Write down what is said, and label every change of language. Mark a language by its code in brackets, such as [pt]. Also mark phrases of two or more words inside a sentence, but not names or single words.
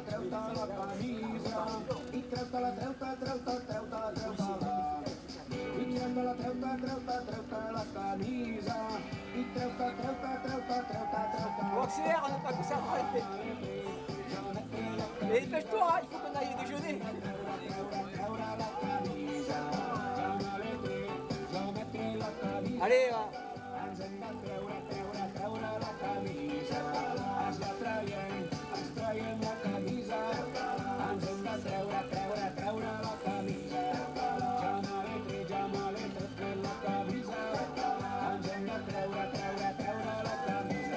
[ca] treu-te la camisa i treu-te-la, treu-te, treu-te, treu-te, treu-te-la. I treu-te-la, treu-te, treu-te, treu-te la camisa i treu-te, treu-te, treu-te, treu-te, treu-te. [fr] On accélère, on n'a pas que ça à arrêter. Et dépêche-toi, il faut qu'on aille déjeuner. Allez, va. [ca] Ens hem de treure la camisa. Ens la traiem, ens traiem la camisa. Ens hem de treure la camisa. Ja me l'he tret la camisa. Ens hem de treure la camisa.